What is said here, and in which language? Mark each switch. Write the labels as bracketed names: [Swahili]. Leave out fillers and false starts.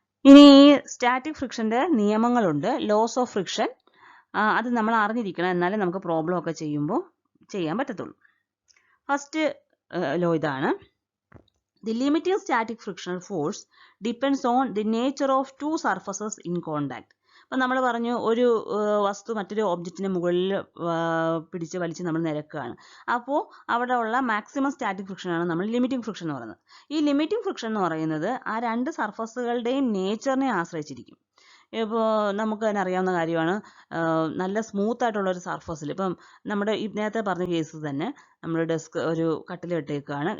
[Malayalam] ഇനി സ്റ്റാറ്റിക് ഫ്രിക്ഷന്റെ നിയമങ്ങളുണ്ട്, loss of friction. അത് നമ്മൾ അറിഞ്ഞിരിക്കണം, എന്നാലേ നമുക്ക് പ്രോബ്ലം ഒക്കെ ചെയ്യുമ്പോൾ ചെയ്യാൻ പറ്റത്തുള്ളൂ. ഫസ്റ്റ് ലോ ഇതാണ്. [English] The limiting static frictional force depends on the nature of two surfaces in contact. [Malayalam] അപ്പം നമ്മൾ പറഞ്ഞു ഒരു വസ്തു മറ്റൊരു ഒബ്ജക്റ്റിന് മുകളിൽ പിടിച്ച് വലിച്ച് നമ്മൾ നിരക്കുകയാണ്. അപ്പോൾ അവിടെ ഉള്ള മാക്സിമം സ്റ്റാറ്റിക് ഫ്രിക്ഷനാണ് നമ്മൾ ലിമിറ്റിംഗ് ഫ്രിക്ഷൻ എന്ന് പറയുന്നത്. ഈ ലിമിറ്റിംഗ് ഫ്രിക്ഷൻ എന്ന് പറയുന്നത് ആ രണ്ട് സർഫസുകളുടെയും നേച്ചറിനെ ആശ്രയിച്ചിരിക്കും. ഇപ്പോൾ നമുക്ക് തന്നെ അറിയാവുന്ന കാര്യമാണ്, നല്ല സ്മൂത്ത് ആയിട്ടുള്ള ഒരു സർഫസിൽ, ഇപ്പം നമ്മുടെ നേരത്തെ പറഞ്ഞ കേസ് തന്നെ നമ്മൾ ഡെസ്ക് ഒരു കട്ടിൽ ഇട്ടേക്കാണ്.